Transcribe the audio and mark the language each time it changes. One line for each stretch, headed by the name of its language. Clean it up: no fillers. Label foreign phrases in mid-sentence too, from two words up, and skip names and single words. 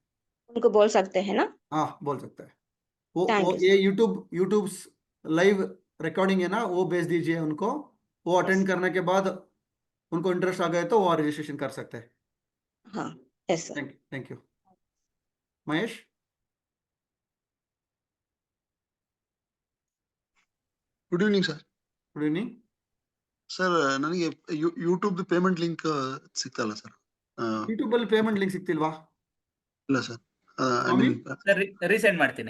Hindi: उनको बोल सकते हैं ना? हाँ बोल सकता है. वो ये
English: YouTube live recording
Hindi: है ना, वो भेज दीजिए उनको. वो अटेंड करने के बाद उनको इंटरेस्ट आ गए तो वो रजिस्ट्रेशन कर सकते हैं.
English: हाँ, yes sir. thank you. महेश. good evening sir. good evening
Kannada: ಸರ್. ನನಗೆ
English: YouTube payment link
Kannada: ಸಿಗ್ತಲ್ಲ ಸರ್? ಯೂಟ್ಯೂಬ್ ಅಲ್ಲಿ
English: payment link
Kannada: ಸಿಗ್ತಿಲ್ವಾ? ಇಲ್ಲ ಸರ್, ರೀಸೆಂಡ್ ಮಾಡ್ತೀನಿ.